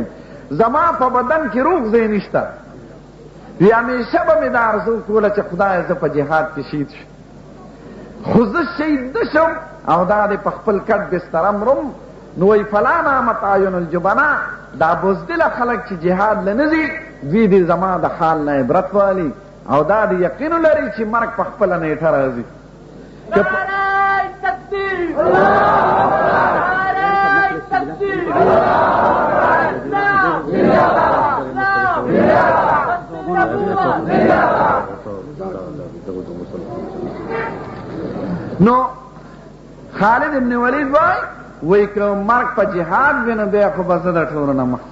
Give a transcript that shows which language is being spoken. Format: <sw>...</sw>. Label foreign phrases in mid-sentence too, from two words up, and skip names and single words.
<ps>زما په بدن کې روغ ځای نشته. وی همیشه به مې دا ارزو کوله چې خدایه زه په جهاد کې شهید شم، خو زه شهید نه شم او دا دی په خپل کټ بستره مرم. نو وی</ps> <ar>فلا نامت اعین الجبنا،</ar> <ps>دا بزدله خلک چې جهاد له نه ځي، دوی دې زما د حال نه عبرت والي او دا د یقین لري چې مرګ په خپله نیټه راځي.</ps> <ur>نعرہ تکبیر، نعرہ تکبیر،</ur> <ps>نو خالد ابن ولید وای که مرګ په جهاد وي نو بیا خو به زه د ټولو نه مخ.</ps>